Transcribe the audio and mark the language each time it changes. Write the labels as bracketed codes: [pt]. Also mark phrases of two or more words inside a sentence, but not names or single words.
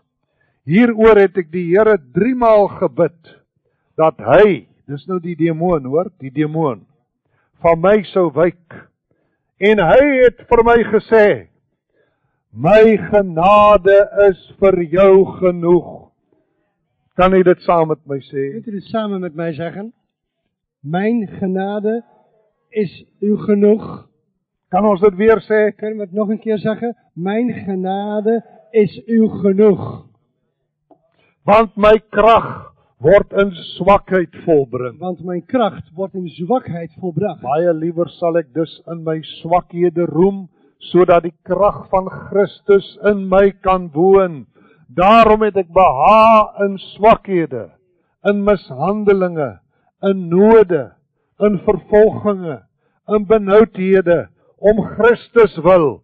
[af] Hieroor het ek die Here 3 maal gebid, dat hy, dis nou die demoon hoor, die demoon, van my sou wyk. En hy het vir my gesê, my genade is vir jou genoeg. Kan jy dit saam met my sê? [nl] Kunt u dit samen met mij zeggen? Mijn genade is u genoeg. [af] Kan ons dit weer sê? [nl] Kunnen we het nog een keer zeggen? Mijn genade is u genoeg. [af] Want my krag word in swakheid volbring. [nl] Want mijn kracht wordt in zwakheid volbracht. [af] Baie liewer sal ek dus in my swakhede roem, sodat die krag van Christus in my kan woon. Daarom het ek behaag in swakhede, in mishandelinge, in node, in vervolginge, in benoudhede, om Christus wil.